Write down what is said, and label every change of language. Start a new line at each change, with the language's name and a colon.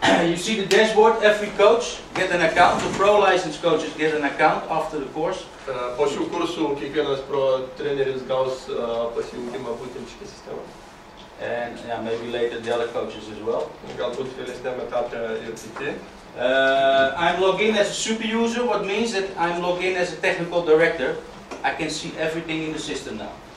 English: You see the dashboard. Every coach get an account. The pro licensed coaches get an account after the course.
Lithuanian: Po šių kursų kiekvienas pro treneris gaus pasijungimą būtent šitą sistemą.
English: And yeah, maybe later the other coaches as well.
Lithuanian: Galbūt vėlesniame etape ir kiti.
English: I'm logged in as a super user, what means that I'm logged in as a technical director. I can see everything in the system now.